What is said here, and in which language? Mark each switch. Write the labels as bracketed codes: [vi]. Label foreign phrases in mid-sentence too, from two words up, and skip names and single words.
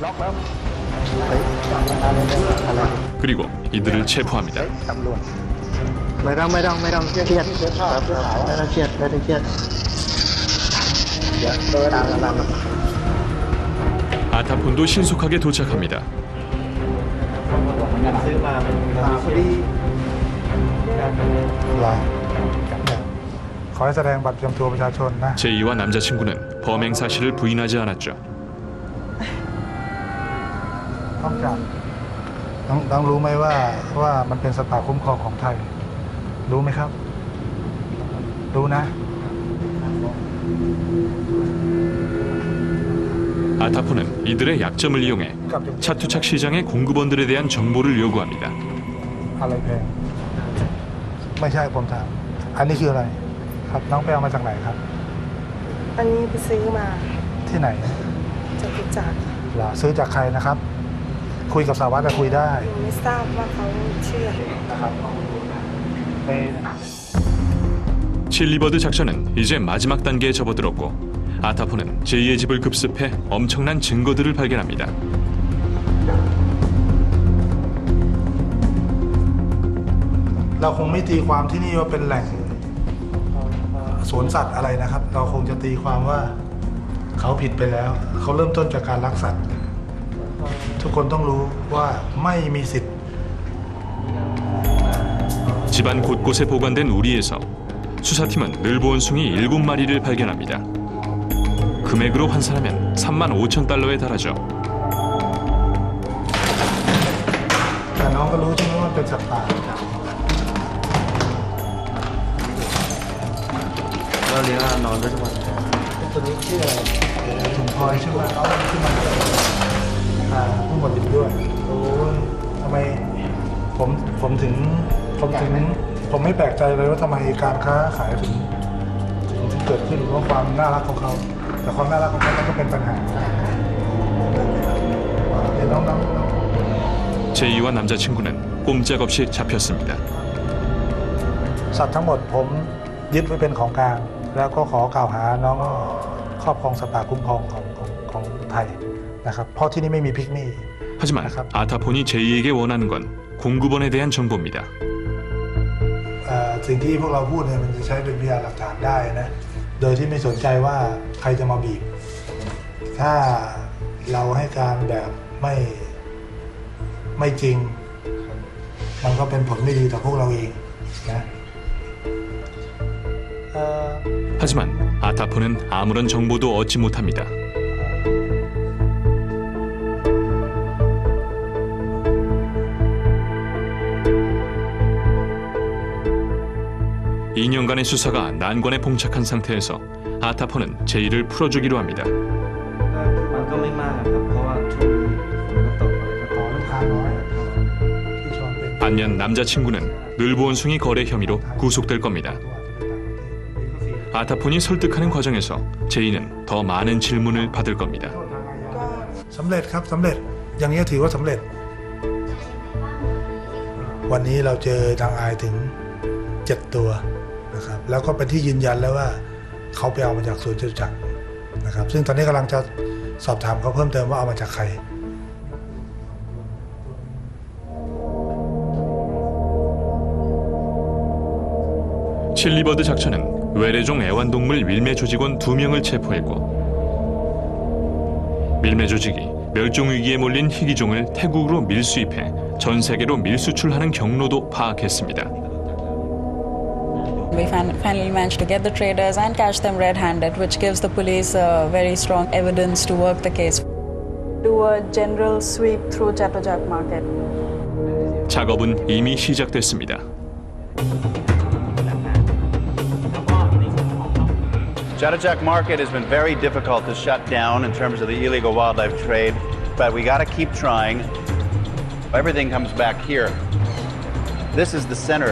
[ko] 그리고 이들을 체포합니다. 아타폰도 신속하게 도착합니다. [th] ขอให้แสดงบัตรประจำตัวประชาชนนะ [ko] 제이와 남자친구는 범행 사실을 부인하지 않았죠. [th] ต้องจับต้องรู้ไหมว่ามันเป็นสัตว์ป่าคุ้มครองของไทยรู้ไหมครับรู้นะ [ko] 아타포는 이들의 약점을 이용해 차투착 시장의 공급원들에 대한 정보를 요구합니다. [th] อะไรแพงไม่ใช่ผมถามอันนี้คืออะไรครับน้องไปเอามาจากไหนครับ อันนี้ไปซื้อมา ที่ไหน จากกุจัก เหรอซื้อจากใครนะครับ ค คุยกับสารวัตรจะคุยได้ ไม่ทราบว่าเขาชื่ออะไรนะครับ [ko] 칠리버드 작전은 이제 마지막 단계에 접어들었고 아타포는 제이의 집을 급습해 엄청난 증거들을 발견합니다. [th] เราคงไม่ตีความที่นี่ว่าเป็นแหล่งสวนสัตว์อะไรนะครับ เราคงจะตีความว่าเขาผิดไปแล้ว เขาเริ่มต้นจากการลักสัตว์ ทุกคนต้องรู้ว่าไม่มีสิทธิ์ [ko] 집안 곳곳에 보관된 우리에서 수사팀은 늘보원숭이 7마리를 발견합니다. 금액으로 환산하면 35,000달러에 달하죠. [th] แต่น้องก็รู้ใช่ไหมว่าเป็นสัตว์ป่า เราเลี้ยงนอนด้วยทุกวัน ตัวนี้ชื่ออะไรถุงพลอยชื่อว่าเขาชื่อมันผู้หมวดดิบด้วยโอ้ยทำไมผมถึงไม่แปลกใจเลยว่าทำไมการค้าขายถึงเกิดขึ้นเพราะความน่ารักของเขาแต่ความน่ารักของเขาก็เป็นปัญหาเดี๋ยวน้อง [ko] 제이와 남자친구는 꼼짝없이 잡혔습니다. [th] สัตว์ทั้งหมดผมยึดไว้เป็นของกลางแล้วก็ขอกล่าวหาน้องครอบครองสัตว์ป่าคุ้มครองของไทยนะครับเพราะที่นี่ไม่มีพิกมี่ [ko] 하지만 아타폰이 제이에게 원하는 건 공구번에 대한 정보입니다. [th] สิ่งที่พวกเราพูดเนี่ยมันจะใช้เป็นพยานหลักฐานได้นะโดยที่ไม่สนใจว่าใครจะมาบีบถ้าเราให้การแบบไม่จริงมันก็เป็นผลไม่ดีต่อพวกเราเองนะ [ko] 하지만 아타폰은 아무런 정보도 얻지 못합니다. (2년간의) 수사가 난관에 봉착한 상태에서 아타폰은 제이를 풀어주기로 합니다. 반면 남자친구는 늘보원숭이 거래 혐의로 구속될 겁니다. 아타폰이 설득하는 과정에서 제이는 더 많은 질문을 받을 겁니다. [th] สำเร็จครับสำเร็จอย่างนี้ถือว่าสำเร็จวันนี้เราเจอนางอายถึง7ตัวนะครับแล้วก็เป็นที่ยืนยันแล้วว่าเขาไปเอามาจากสวนจตุจักรนะครับซึ่งตอนนี้กำลังจะสอบถามเขาเพิ่มเติมว่าเอามาจากใคร [ko] 칠리버드 작전은 외래종 애완동물 밀매 조직원 2명을 체포했고 밀매 조직이 멸종 위기에 몰린 희귀종을 태국으로 밀수입해 전 세계로 밀수출하는 경로도 파악했습니다. [en] We finally managed to get the traders and catch them red-handed, which gives the police very strong evidence to work the case. Do a general sweep through Chattojak market. [ko] 작업은 이미 시작됐습니다. [en] Chattojak Market has been very difficult to shut down in terms of the illegal wildlife trade, but we got to keep trying. Everything comes back here. This is the center.